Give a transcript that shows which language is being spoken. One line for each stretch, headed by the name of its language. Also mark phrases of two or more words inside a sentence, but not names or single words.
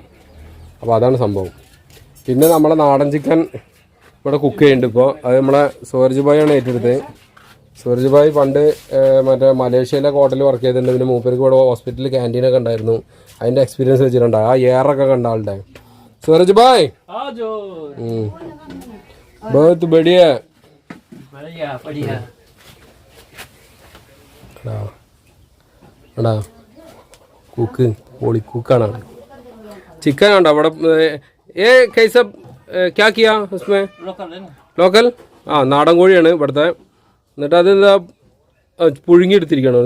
Malayalam: അപ്പോൾ അതാണ് സംഭവം. പിന്നെ നമ്മളെ നാടൻ ചിക്കൻ ഇവിടെ കുക്ക് ചെയ്യുന്നുണ്ട് ഇപ്പോൾ. അത് നമ്മളെ സൂരജ് ഭായിയാണ് ഏറ്റെടുത്തത്. സൂരജ് ഭായ് പണ്ട് മറ്റേ മലേഷ്യയിലെ ഹോട്ടലിൽ വർക്ക് ചെയ്തിട്ടുണ്ട്. പിന്നെ മൂപ്പർക്ക് ഇവിടെ ഹോസ്പിറ്റലിൽ ക്യാൻറ്റീനൊക്കെ ഉണ്ടായിരുന്നു. അതിൻ്റെ എക്സ്പീരിയൻസ് വെച്ചിട്ടുണ്ട്. ആ എയറൊക്കെ കണ്ട ആളുടെ
Hindi: सूरज भाई बहुत बढ़िया बढ़िया बढ़िया
Malayalam: എടാ കുക്ക് പൊളി കുക്കാണ്. ചിക്കൻ ഉണ്ടോ അവിടെ?
Hindi: ए कैसा क्या किया उसमें?
Malayalam: ലോക്കൽ ആ നാടൻ കോഴിയാണ് ഇവിടുത്തെ. എന്നിട്ട് അത് എന്താ പുഴുങ്ങിയെടുത്തിരിക്കണം.